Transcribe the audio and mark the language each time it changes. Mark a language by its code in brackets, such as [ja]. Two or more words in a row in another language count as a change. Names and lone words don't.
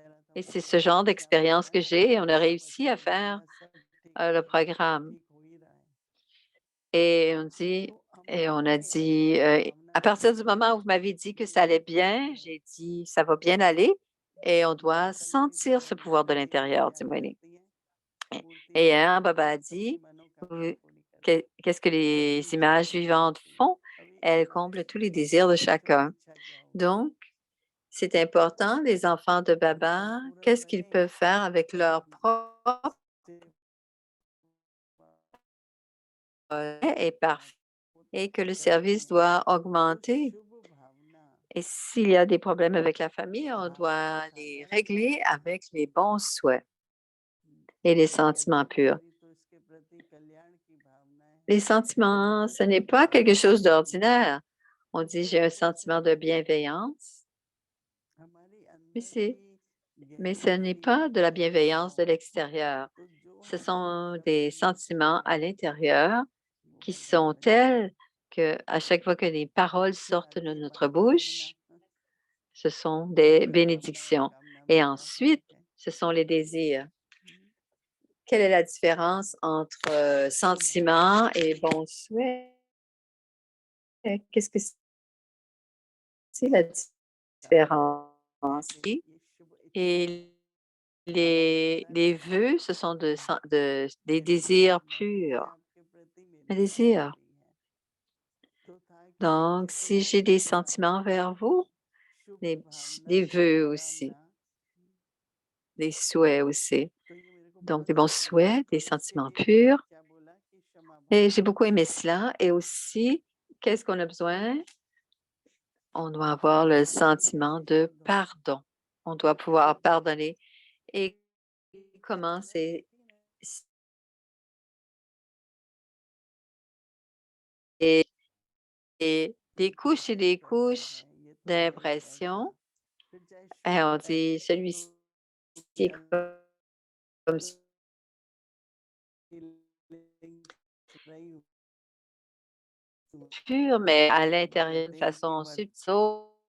[fr] Et c'est ce genre d'expérience que j'ai et on a réussi à faire le programme. Et on dit [hi] तो [fr] et on [hi] हमारी [fr] a dit, «À [hi] भावना [fr] partir du [hi] ये [fr] moment où vous m'avez dit que [hi] ये [fr] ça allait [hi] ये [fr] bien», [hi] है [fr] j'ai dit: «Ça va bien aller et on doit [hi] संकल्पित [fr] sentir ce pouvoir de [hi] मूर्ति [fr] l'intérieur», dit [hi] तैयार [fr] Moïse. [hi] करती है [fr] Et [hi] मूर्ति [fr] et [hi] तैयार [fr] hein, Baba [hi] करके [fr] a [hi] सबकी [fr] dit: [hi] मनोकामना [fr] «Vous [hi] पूरी करती है [fr] qu'est-ce que les [hi] ऐसी ईश्वर [fr] images [hi] की इच्छा [fr] vivantes होती है font? [hi] अब ये [fr] Elles [hi] हमारी [fr] comblent tous les [hi] हमारी [fr] désirs de [hi] बच्चों की [fr] chacun». [hi] इच्छा क्या होगी [fr] Donc c'est important, les enfants de [hi] बच्चे [fr] Baba, [hi] पूरा [fr] qu'est-ce qu'ils [hi] बने [fr] peuvent faire avec [hi] तो [fr] leur propre [hi] सेवा [fr] est parfait [hi] वो [fr] et que le [hi] करते [fr] service [hi] हैं [fr] doit [hi] वो [fr] augmenter. [hi] शुभ भावना [fr] Et s'il y a des problèmes avec la famille, on [hi] भावना [fr] doit les [hi] साकार करते [fr] régler [hi] हैं [fr] avec les bons souhaits et les [hi] यदि [fr] sentiments purs. [hi] हमारी तो इसके प्रति कल्याण की भावनाएं [fr] Les [hi] हैं [fr] sentiments, ce n'est [hi] तो [fr] pas quelque chose [hi] हमारी [fr] d'ordinaire. On dit j'ai un sentiment de [hi] दूसरों [fr] bienveillance, [hi] हमारी [fr] mais, [hi] अंदर की [fr] mais [hi] गहरी [fr] ce n'est [hi] गहरी [fr] pas de la [hi] इच्छा [fr] bienveillance de [hi] हो [fr] l'extérieur. [hi] तो जो [fr] Ce [hi] हम [fr] sont des [hi] करने [fr] sentiments à [hi] चाहते हैं [fr] l'intérieur [hi] वो [fr] qui [hi] वरदान [fr] sont [hi] बन जाता [fr] tels [hi] है [fr] que à chaque fois que des paroles sortent de [hi] आगे [fr] notre [hi] मनोकामना [fr] bouche, ce sont des [hi] कामना और [fr] bénédictions. [hi] कामना [fr] Et [hi] में क्या [fr] ensuite, [hi] फर्क है [fr] ce sont les désirs. हम्म, Quelle est la différence entre [hi] शुभ भावना [fr] sentiment et bon souhait? Qu'est-ce que c'est la [hi] चाहते [fr] différence? [hi] हैं ये शुभ इच्छाएं हैं [fr] Et [hi] और [fr] les [hi] अंदर [fr] vœux, ce sont des [hi] शुभ [fr] désirs [hi] भावनाएं [fr] purs, [hi] आपके प्रति [fr] un [hi] मेरी रखी [fr] désir. [hi] हुई है तो ताकि [fr] Donc, [hi] जैसे [fr] si [hi] मैं [fr] j'ai des [hi] पूरा [fr] sentiments vers vous, [hi] शुभ [fr] des, [hi] भावना [fr] des vœux aussi, [hi] मनोकामना [fr] des souhaits aussi. [hi] तो ये मेरे को [fr] Donc, [hi] बहुत [fr] des bons [hi] अच्छा लगा [fr] souhaits, [hi] तो [fr] des [hi] इसके [fr] sentiments [hi] लिए मैंने [fr] purs. [hi] क्या बोला कि क्षमा [fr] Et j'ai [hi] भावना [fr] beaucoup aimé cela. Et aussi, qu'est-ce qu'on a besoin? On doit avoir le sentiment [hi] जैसे [fr] de [hi] शुद्ध होना [fr] pardon. On doit pouvoir pardonner. Et comment [hi] भावनाएं [fr] c'est [hi] होती हैं [fr] et, et des [hi] कोई [fr] couches et [hi] पाप [fr] des [hi] करता [fr] couches [hi] है ये तो गलत [fr] d'impression. [hi] ऐसा फिर चाहे [fr] Et [hi] शुभ [fr] on [hi] है [fr] dit [hi] तो [fr] celui-ci [hi] उसकी [fr] est comme [hi] फीलिंग्स रही [fr] pur, mais à [hi] वो [fr] l'intérieur d'une [hi] बोलते हैं कि [fr] façon [hi] वर्त [fr] subtile.